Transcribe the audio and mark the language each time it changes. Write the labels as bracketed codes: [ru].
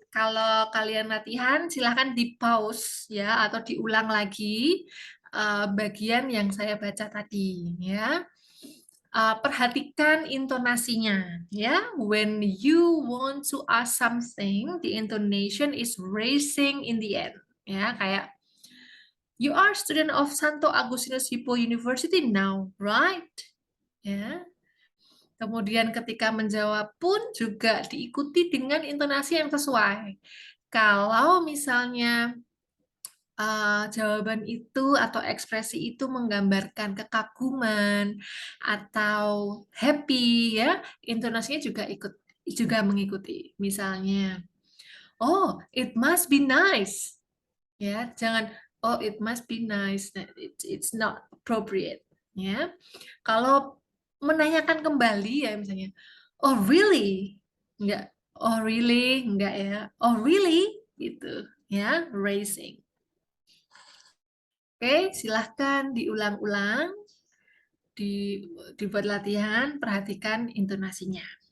[id] Kalau kalian latihan, silahkan di pause ya atau diulang lagi bagian yang saya baca tadi ya. Perhatikan intonasinya ya. [en] When you want to ask something, the intonation is raising in the end. Ya, [id] kayak [en] you are student of Santo Agustinus Hippo University now, right? [id] Ya. Kemudian ketika menjawab pun juga diikuti dengan intonasi yang sesuai. Kalau misalnya jawaban itu atau ekspresi itu menggambarkan kekaguman atau happy ya, intonasinya juga mengikuti. Misalnya, [en] oh, it must be nice. Ya, [id] jangan [en] oh, it must be nice. Nah, it's not appropriate. Ya. [id] Kalau menanyakan kembali ya misalnya, [en] oh really? [id] Enggak. [en] Oh really? [id] Enggak ya. Oh really? Gitu. [en] Ya, raising. [id] Oke, silahkan diulang-ulang, dibuat latihan, perhatikan intonasinya.